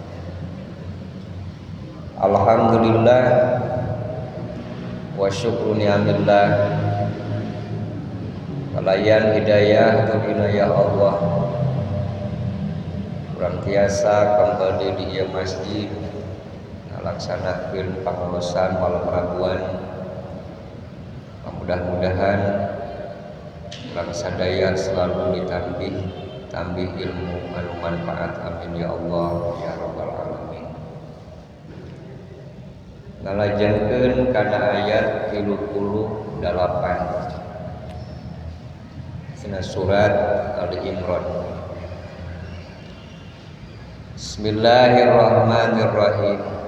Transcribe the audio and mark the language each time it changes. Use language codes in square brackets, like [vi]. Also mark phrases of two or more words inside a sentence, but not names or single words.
[ar] الحمد لله والشكر لنعم الله [su] kalayan hidayah atau inayah Allah urang tiasa kembali di ieu masjid ngalaksanakeun pangaosan malam Rabuan. Mudah-mudahan urang sadaya selalu tambih ilmu anu manfaat, [ar] آمين يا الله يا رب العالمين. [su] Ngalajenkeun kana ayat 38 tina surat Ali Imran. [ar] بسم الله الرحمن الرحيم.